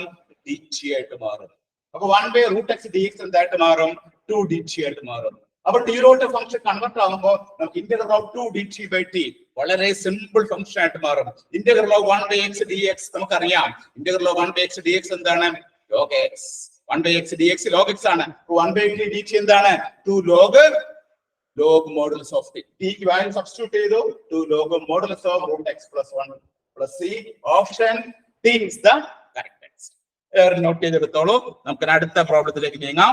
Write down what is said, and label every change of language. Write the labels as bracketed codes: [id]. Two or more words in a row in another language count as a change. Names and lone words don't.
[ml] dt ആയിട്ട് മാറും. അപ്പൊ 1/ [en] root x d x [ml] എന്തായിട്ട് മാറും? 2dt ആയിട്ട് മാറും. അപ്പൊ [en] t root function convert [ml] ആകുമ്പോൾ നമുക്ക് [en] integral of 2dt by t [ml] വളരെ [en] simple function [ml] ആയിട്ട് മാറും. [en] integral of 1/x dx [ml] നമുക്കറിയാം. [en] integral of 1/x dx [ml] എന്താണ്? [en] log x. 1/x dx log x [ml] ആണ്. [en] 1/t dt [ml] എന്താണ്? [en] 2 log modulus of t. [ml] t ക്ക് [en] value substitute ചെയ്തു. 2 log modulus of root x plus 1 plus c. ഓപ്ഷൻ D is the correct answer. [ml] നോട്ട് ചെയ്തെടുത്തോളൂ. നമുക്ക് അടുത്ത പ്രോബ്ലത്തിലേക്ക് നീങ്ങാം.